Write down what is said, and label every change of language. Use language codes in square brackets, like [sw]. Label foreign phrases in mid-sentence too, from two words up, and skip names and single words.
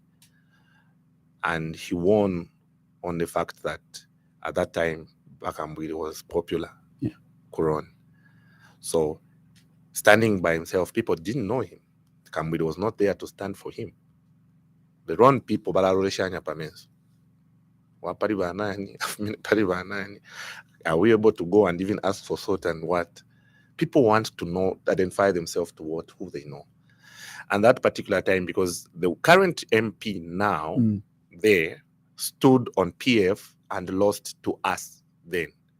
[en] And he won on the fact that at that time, Kamwili was popular. Yeah. Roan. So standing by himself, people didn't know him. Kamwili was not there to stand for him. The Roan people, [bem] balaroleshanya pamenso. Wapari banani. [en] Are we able to go and even ask for sort and what? People want to know, identify themselves to who they know. And that particular time, because the current MP now there stood on PF and lost to us then.